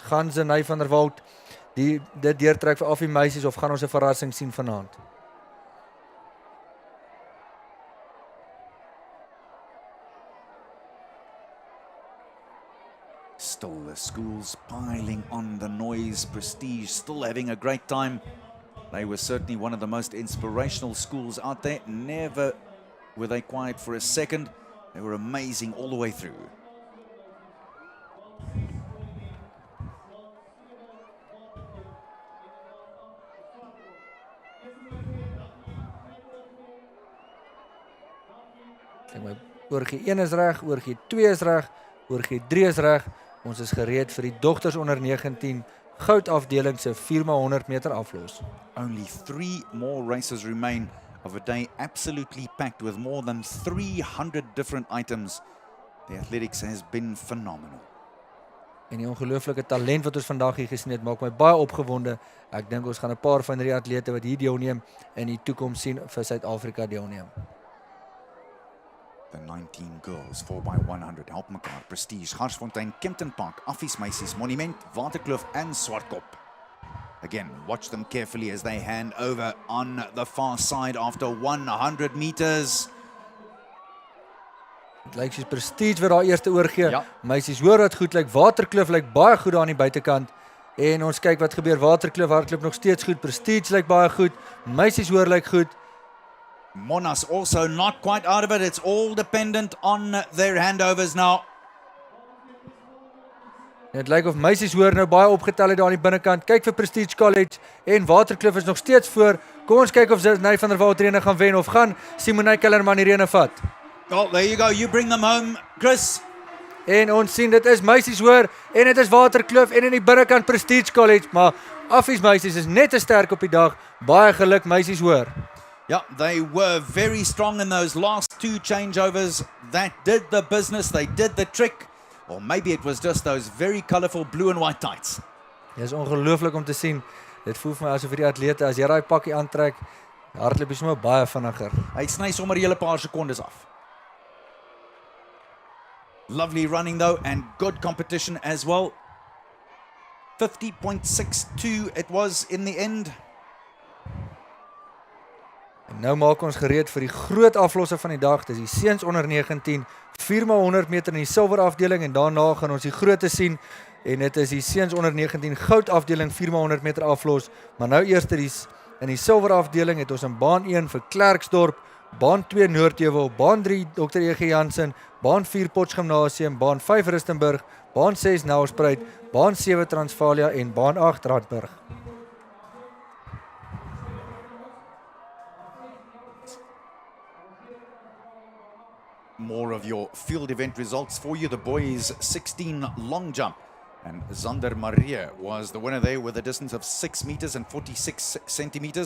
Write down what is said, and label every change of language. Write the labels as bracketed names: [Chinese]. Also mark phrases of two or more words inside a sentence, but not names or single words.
[Afrikaans] Gaan Zenay van der Walt dit deurtrek vir Affie Meisies of gaan ons 'n verrassing sien vanaand? [English] Still the schools piling on the noise. Prestige still having a great time. They were certainly one of the most inspirational schools out there. Never were they quiet for a second. They were amazing all the way through. [Afrikaans] Kyk my, oorgie 1 is reg, oorgie 2 is reg, oorgie 3 is reg. Ons is gereed vir die dogters onder 19 goud afdeling se 4x100 meter aflos. [English] Only 3 more races remain of a day absolutely packed with more than 300 different items. The athletics has been phenomenal. [Afrikaans] En die ongelooflike talent wat ons vandag hier gesien het, maak my baie opgewonde. Ek dink ons gaan 'n paar van hierdie atlete wat hier deelneem in die toekoms sien vir Suid-Afrika deelneem. [English] The 19 girls, 4x100, Help Mekaar, Prestige, Garsfontein, Kempton Park, Affie Meisies, Monument, Waterkloof and Swartkop. Again, watch them carefully as they hand over on the far side after 100 meters. [Afrikaans] Dit lyk soos Prestige wat daar eerste oorgee. Ja. Meisies hoor wat goed lyk. Waterkloof lyk baie goed daar aan die buitekant. En ons kyk wat gebeur. Waterkloof hardloop nog steeds goed. Prestige lyk baie goed. Meisies hoor lyk goed. [English] Monas also not quite out of it. It's all dependent on their handovers now. [Afrikaans] En dit lyk of Meisies hoor nou baie opgetel het daar aan die binnekant. Kyk vir Prestige College en Waterkloof is nog steeds voor. Kom ons kyk of Zenay van der Walt hierdie gaan wen of gaan Simonay Kellerman hierdie vat. [English] Oh, there you go. You bring them home, Chris. [Afrikaans] En ons sien dit is Meisies hoor en dit is Waterkloof en in die binnekant Prestige College, maar Affies meisies is net te sterk op die dag. Baie geluk meisies hoor. [English] Yeah, they were very strong in those last 2 changeovers. That did the business, they did the trick. Or maybe it was just those very colourful blue and white tights. [Afrikaans] Dit is ongelooflik om te sien. Dit voel vir my asof hierdie atlete, as jy daai pakkie aantrek, hardloop jy sommer baie vinniger. Hy sny sommer 'n hele paar sekondes af. [English] Lovely running though, and good competition as well. 50.62 it was in the end. [Afrikaans] En nou maak ons gereed vir die groot aflosse van die dag. Dis die seuns onder 19, 4x100 meter in die silwer afdeling en daarna gaan ons die grootte sien. En dit is die seuns onder 19 goud afdeling 4x100 meter aflos. Maar nou eers in die silwer afdeling het ons in baan 1 vir Klerksdorp, baan 2 Noordvaal, baan 3 Dr. E.G. Jansen, baan 4 Potchgymnasium, baan 5 Rustenburg, baan 6 Nelspruit, baan 7 Transvalia en baan 8 Randburg. [English] More of your field event results for you. The boys 16 long jump, and Zander Maria was the winner there with a distance of 6 meters and 46 centimeters.